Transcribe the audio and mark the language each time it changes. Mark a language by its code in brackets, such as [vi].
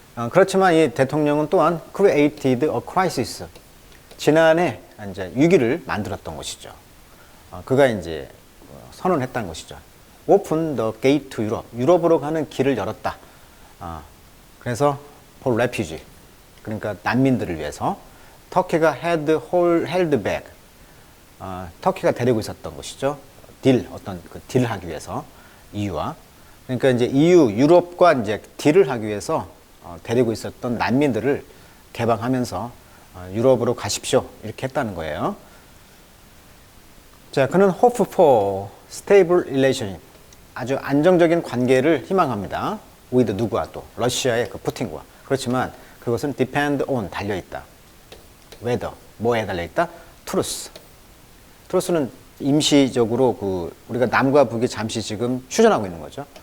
[ko] 그렇지만 이 대통령은 또한 [en] created a crisis [ko] 지난해 이제 위기를 만들었던 것이죠. 그가 이제 선언했다는 것이죠. [en] Open the gate to Europe. [ko] 유럽으로 가는 길을 열었다. [en] 그래서 for refugee. [ko] 그러니까 난민들을 위해서 터키가 [en] held back. [ko] 터키가 데리고 있었던 것이죠. 어떤 그 딜을 하기 위해서 EU와. 그러니까 이제 EU 유럽과 이제 딜을 하기 위해서 데리고 있었던 난민들을 개방하면서 유럽으로 가십시오. 이렇게 했다는 거예요. 자, 그는 [en] hope for stable relationship. [ko] 아주 안정적인 관계를 희망합니다. with 누구와 또 러시아의 그 푸틴과. 그렇지만 그것은 [en] depend on [ko] 달려있다. [en] whether [ko] 뭐에 달려있다? [en] truth. [ko] truth는 임시적으로 그 우리가 남과 북이 잠시 지금 휴전하고 있는 거죠.